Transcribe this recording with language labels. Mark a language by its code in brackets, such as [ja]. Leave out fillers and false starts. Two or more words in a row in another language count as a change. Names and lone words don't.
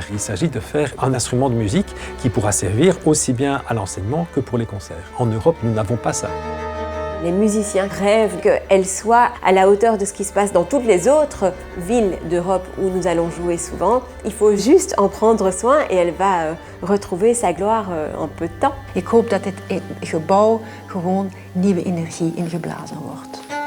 [fr] Il s'agit de faire un instrument de musique qui pourra servir aussi bien à l'enseignement que pour les concerts. En Europe, nous n'avons pas ça. Les musiciens rêvent qu'elle soit à la hauteur de ce qui se passe dans toutes les autres villes d'Europe où nous allons jouer souvent. Il faut juste en prendre soin et elle va retrouver sa gloire en peu de temps. [nl] Ik hoop dat dit gebouw gewoon nieuwe energie ingeblazen wordt.